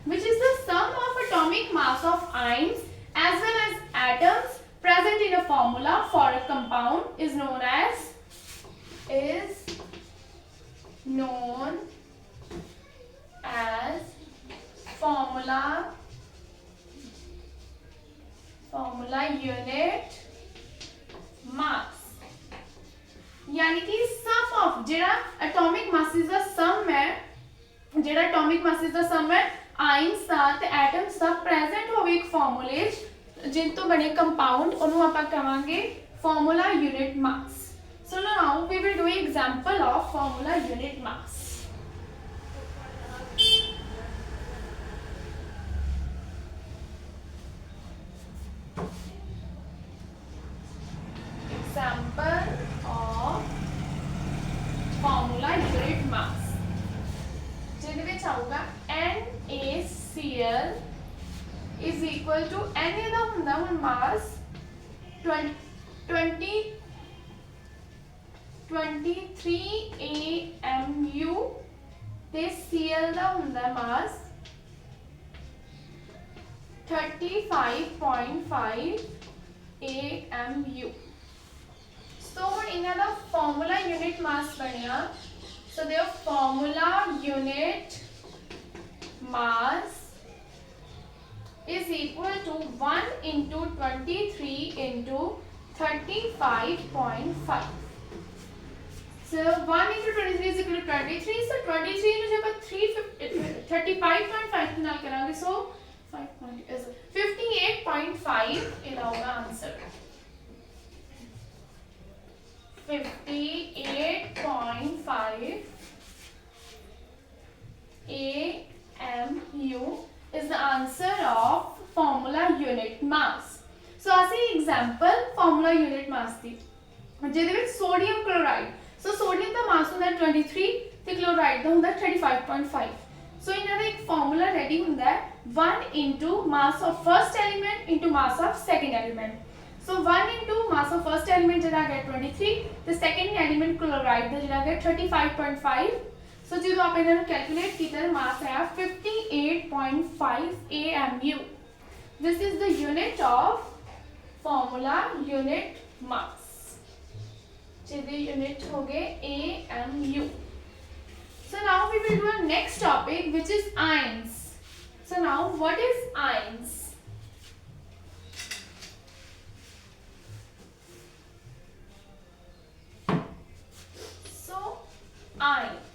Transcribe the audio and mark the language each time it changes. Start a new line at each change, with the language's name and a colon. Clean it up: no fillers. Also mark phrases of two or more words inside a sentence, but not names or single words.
English: which is the sum of atomic mass of ions as well as atoms present in a formula for a compound is known as formula unit mass।
Punjabi: ਯਾਨੀ ਕਿ
English: sum of
Punjabi: ਜਿਹੜਾ
English: atomic masses
Punjabi: ਦਾ ਸਮ ਹੈ, ਜਿਹੜਾ
English: atomic masses
Punjabi: ਦਾ ਸਮ ਹੈ ਆਇਨਜ਼ ਦਾ ਤੇ ਐਟਮਜ਼ ਦਾ ਪ੍ਰੈਜ਼ੈਂਟ ਹੋਵੇ ਇੱਕ ਫਾਰਮੂਲੇ ਜਿਨ੍ਹਾਂ ਤੋਂ ਬਣੇ ਕੰਪਾਊਂਡ ਓਹਨੂੰ ਆਪਾਂ ਕਹਾਂਗੇ
English: formula unit mass. so now we will do example of formula unit mass. Example of formula unit mass
Punjabi: ਜਿਹਦੇ ਵਿੱਚ ਆਊਗਾ
English: NaCl is equal to
Punjabi: Na ਦਾ ਹੁੰਦਾ ਹੁਣ mass 23 AMU ਤੇ Cl ਦਾ ਹੁੰਦਾ mass 35.5 AMU।
English: So when
Punjabi: ਇਨ੍ਹਾਂ ਦਾ
English: formula unit mass बनिया, so their formula unit mass is equal to 1 into 23 into 35.5। So 1 into 23 is equal to 23, so 23
Punjabi: ਨੂੰ ਜੇ ਆਪਾਂ 35.5 ਨਾਲ ਕਰਾਂਗੇ,
English: so 58.5
Punjabi: ਇਹਦਾ ਹੋਗਾ ਆਨਸਰ।
English: 58.5 AMU is the answer of formula unit mass। So as an example formula unit mass
Punjabi: ਦੀ ਜਿਹਦੇ ਵਿੱਚ
English: sodium chloride, so sodium
Punjabi: ਦਾ mass ਹੁੰਦਾ 23 ਤੇ chloride ਦਾ ਹੁੰਦਾ 35.5।
English: so
Punjabi: ਇਹਨਾਂ ਦਾ ਇੱਕ formula ready ਹੁੰਦਾ ਹੈ
English: 1 into mass of first element into mass of second element। So 1 into mass of first element
Punjabi: ਜਿਹੜਾ ਹੈ 23 ਤੇ
English: second element chloride
Punjabi: ਦਾ ਜਿਹੜਾ ਹੈ 35.5। so ਜਦੋਂ ਆਪਾਂ ਇਹਨਾਂ ਨੂੰ ਕੈਲਕੂਲੇਟ ਕੀਤਾ ਤਾਂ mass ਹੈ 58.5 AMU।
English: this is the unit of formula unit mass
Punjabi: ਜਿਹਦੇ unit ਹੋ ਗਏ
English: AMU। so now we will do our next topic which is ions। so now what is ions? Ions.